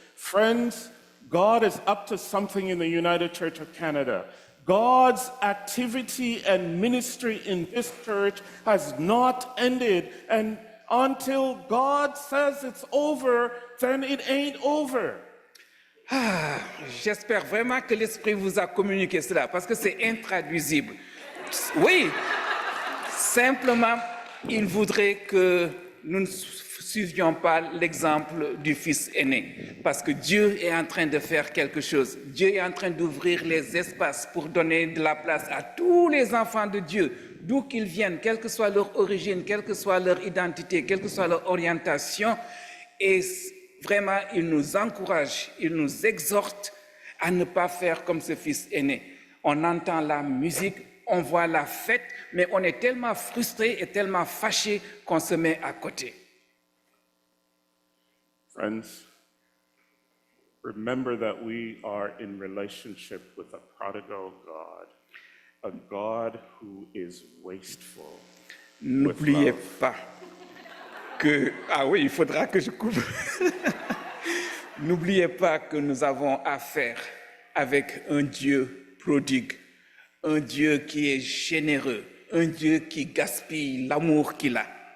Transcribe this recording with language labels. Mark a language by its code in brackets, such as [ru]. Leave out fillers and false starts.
[en] Friends, God is up to something in the United Church of Canada. God's activity and ministry in this church has not ended. And until God says it's over, then it ain't over. [fr] Ah, j'espère vraiment que l'Esprit vous a communiqué cela, parce que c'est intraduisible. Oui, simplement, il voudrait que nous ne suivions pas l'exemple du fils aîné, parce que Dieu est en train de faire quelque chose. Dieu est en train d'ouvrir les espaces pour donner de la place à tous les enfants de Dieu, d'où qu'ils viennent, quelle que soit leur origine, quelle que soit leur identité, quelle que soit leur orientation. Et vraiment, il nous encourage, il nous exhorte à ne pas faire comme ce fils aîné. On entend la musique, on voit la fête, mais on est tellement frustré et tellement fâché qu'on se met à côté. [en] Friends, remember that we are in relationship with a prodigal God, a God who is wasteful. [fr] N'oubliez pas que... Ah oui, il faudra que je coupe. N'oubliez pas que nous avons affaire avec un Dieu prodigue, un Dieu qui est généreux, un Dieu qui gaspille l'amour qu'il a.